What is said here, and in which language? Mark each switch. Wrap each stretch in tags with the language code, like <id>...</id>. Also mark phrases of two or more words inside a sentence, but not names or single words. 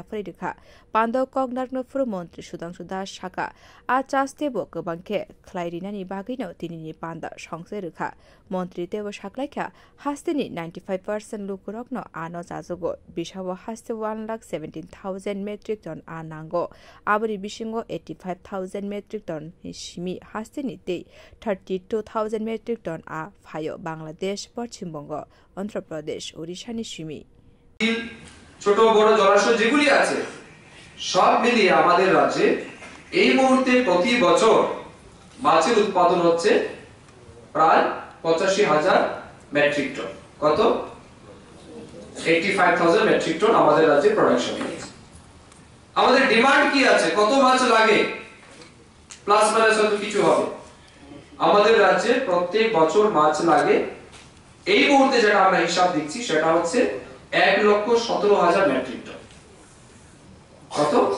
<trp>freidekha pando kognarno furu mantri Sudhanshu Das shaka achas tebo kobangke khlairinani bagino tinini panda songserukha mantri tebo shaklaikha hastini 95% lukurokno ano jajugo bishawo haste 1,17,000</trp> <en>metric ton</en> <trp>anango abri bishingo 85,000</trp> <en>metric ton</en> <trp>shimi haste nite 32,000</trp> <en>metric ton</en> <trp>a phayo Bangladesh Paschim Bongo Andhra Pradesh Odisha ni shimi</trp> <bn>ছোট বড় জলাশয় যেগুলি আছে সব মিলিয়ে আমাদের রাজ্যে এই মুহূর্তে প্রতি বছর মাছের উৎপাদন হচ্ছে প্রায় 85,000</bn> <en>metric ton</en> <bn>কত 85,000</bn> <en>metric ton</en> <bn>আমাদের রাজ্যে প্রোডাকশন হচ্ছে আমাদের ডিমান্ড কি আছে কত মাছ লাগে</bn> <en>plus minus</en> <bn>হয়তো কিছু হবে আমাদের রাজ্যে প্রত্যেক বছর মাছ লাগে এই মুহূর্তে যেটা আমরা হিসাব দিচ্ছি সেটা হচ্ছে 1,17,000</bn> <en>metric ton</en> <bn>কত</bn>